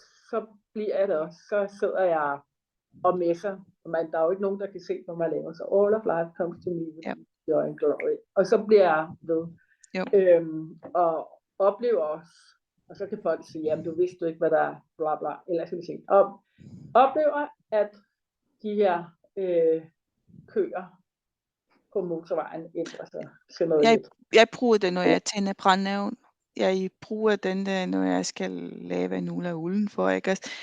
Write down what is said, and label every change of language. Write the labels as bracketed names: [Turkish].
[Danish] Så bliver jeg det også. Så sidder jeg og messer. Der er jo ikke nogen, der kan se, hvad man laver. [English] Så All of Life Comes to Me with Ease, Joy and Glory. [Danish] Og så bliver jeg ved. Og oplever også, og så kan folk sige, jamen du vidste ikke, hvad der er, bla bla, eller skal vi sige, og oplever, at de her køer på motorvejen ændrer sig til noget lidt. Jeg bruger det, når jeg tænder brændeovn. Jeg bruger den der, når jeg skal lave nogle af udenfor, ikke også?